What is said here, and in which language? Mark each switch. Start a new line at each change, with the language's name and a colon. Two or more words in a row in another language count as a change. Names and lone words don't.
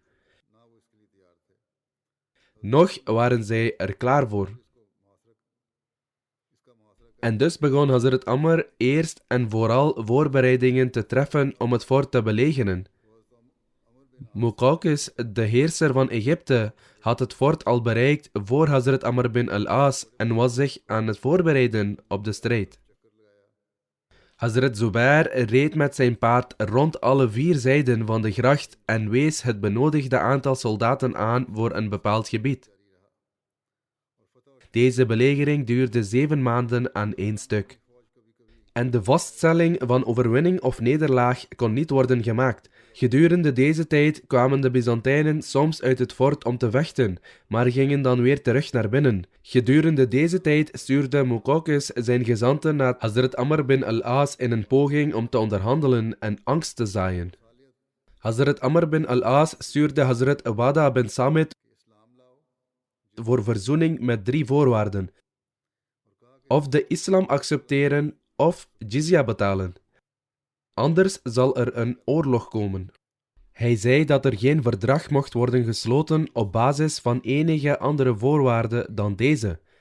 Dutch: Nog waren zij er klaar voor. En dus begon Hazrat Amr eerst en vooral voorbereidingen te treffen om het fort te belegeren. Muqawqis, de heerser van Egypte, had het fort al bereikt voor Hazrat Amr bin al-As en was zich aan het voorbereiden op de strijd. Hazrat Zubair reed met zijn paard rond alle 4 zijden van de gracht en wees het benodigde aantal soldaten aan voor een bepaald gebied. Deze belegering duurde 7 maanden aan één stuk. En de vaststelling van overwinning of nederlaag kon niet worden gemaakt. Gedurende deze tijd kwamen de Byzantijnen soms uit het fort om te vechten, maar gingen dan weer terug naar binnen. Gedurende deze tijd stuurde Muqawqis zijn gezanten naar Hazrat Amr bin al-As in een poging om te onderhandelen en angst te zaaien. Hazrat Amr bin al-As stuurde Hazrat Ubada bin Samit voor verzoening met 3 voorwaarden: of de islam accepteren of jizya betalen. Anders zal er een oorlog komen. Hij zei dat er geen verdrag mocht worden gesloten op basis van enige andere voorwaarden dan deze.